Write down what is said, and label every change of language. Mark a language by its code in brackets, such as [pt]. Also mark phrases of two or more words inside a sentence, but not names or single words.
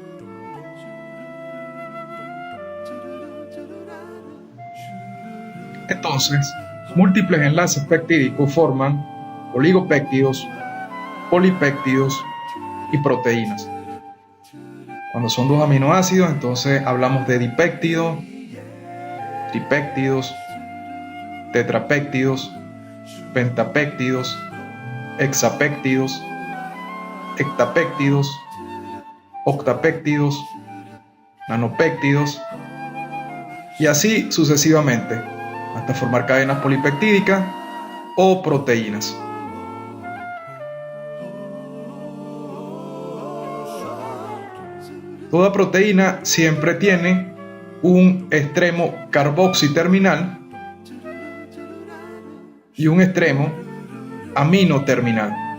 [es] Entonces, múltiples enlaces peptídicos forman oligopéptidos, polipéptidos y proteínas. Cuando son dos aminoácidos, entonces hablamos de dipéptidos, tripéptidos, tetrapéptidos, pentapéptidos, hexapéptidos, hectapéptidos, octapéptidos, nanopéptidos y así sucesivamente, hasta formar cadenas polipeptídicas o proteínas. Toda proteína siempre tiene un extremo carboxiterminal y un extremo aminoterminal.